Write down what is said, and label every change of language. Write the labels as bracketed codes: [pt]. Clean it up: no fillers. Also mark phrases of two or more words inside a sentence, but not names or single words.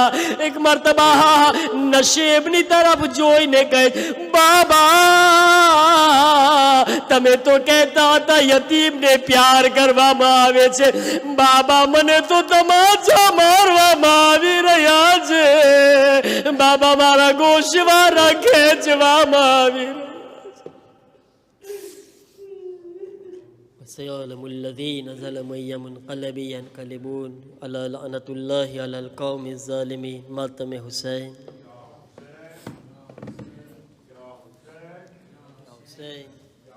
[gu] એક મરતબા નશીબની તરફ જોઈને કહે, બાબા તમે તો કહેતા હતા યતીમને પ્યાર કરવામાં આવે છે, બાબા મને તો તમાચા મારવામાં આવી રહ્યા છે, બાબા મારા ગોશવારા ખેંચવામાં આવી રહ્યા. [ar] سيعلم الذين ظلموا أي منقلب ينقلبون ألا لعنة الله على القوم الظالمين. [ur] ماتم حسين حسين